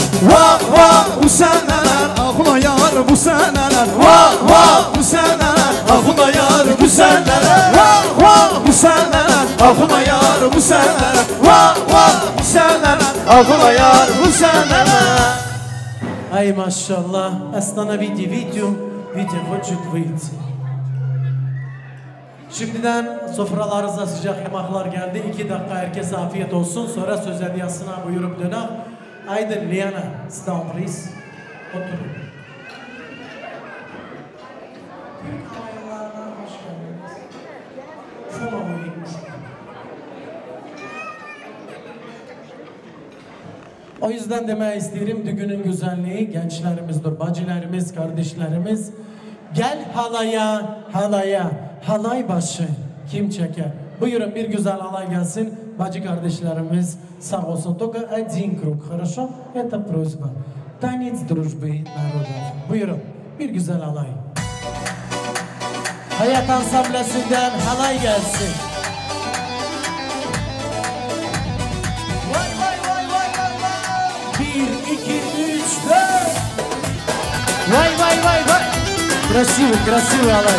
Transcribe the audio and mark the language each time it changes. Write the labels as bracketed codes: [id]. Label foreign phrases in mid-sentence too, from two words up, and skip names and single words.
[tr] Vah vah bu seneler aklıma yar bu seneler. Vah vah bu seneler aklıma yar bu seneler. Vah vah bu seneler aklıma yar bu seneler. Vah vah bu seneler aklıma yar bu seneler. Ay maşallah. [ru] Остановите видео хочет выйти. [tr] Şimdiden sofralarınıza sıcak yemaklar geldi. 2 dakika herkese afiyet olsun. Sonra söz hediyasına buyurup dönem. [en] Aydın Liana, sit down please. [tr] Oturun. O yüzden demek isterim düğünün güzelliği gençlerimizdir, bacılarımız, kardeşlerimiz. Gel halaya, halaya, halay başı kim çeker? Buyurun bir güzel halay gelsin. Bacı kardeşlerimiz sağ olsun. [ru] Только один круг, хорошо? Это просьба. Танец дружбы народов. [tr] Buyurun bir güzel halay. Hayat ansamblesinden halay gelsin. Bir, iki, üç, dört. Vay vay vay vay. [ru] Красивый, красивый halay.